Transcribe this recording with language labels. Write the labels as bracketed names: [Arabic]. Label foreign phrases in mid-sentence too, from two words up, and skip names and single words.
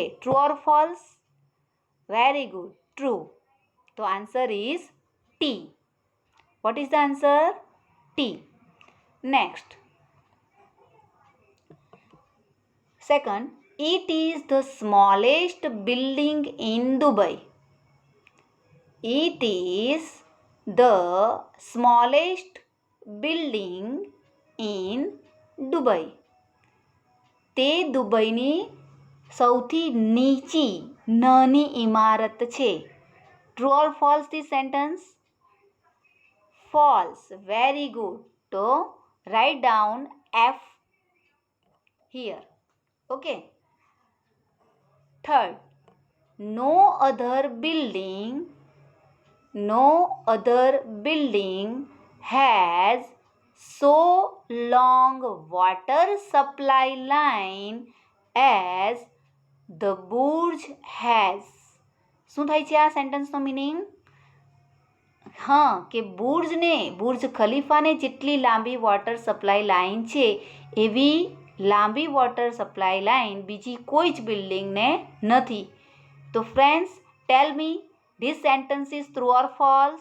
[English] True or false? Very good, true. તો answer is T. What is the answer? T. Next, second, it is the smallest building in Dubai. It is the smallest building in Dubai. [Gujarati] તે દુબઈની સૌથી નાની ઇમારત છે. [English] True or false the sentence? False. Very good. તો write down F here. ઓકે. થર્ડ, no other building has so long water supply line as the Burj has. [Gujarati] શું થાય છે આ સેન્ટેન્સનો મિનિંગ? હા, કે બુર્જ ખલીફાને જેટલી લાંબી [English] water supply line [Gujarati] છે એવી લાંબી [English] water supply line [Gujarati] બીજી કોઈ જ બિલ્ડિંગને નથી. [English] તો friends, tell me, this sentence is true or false?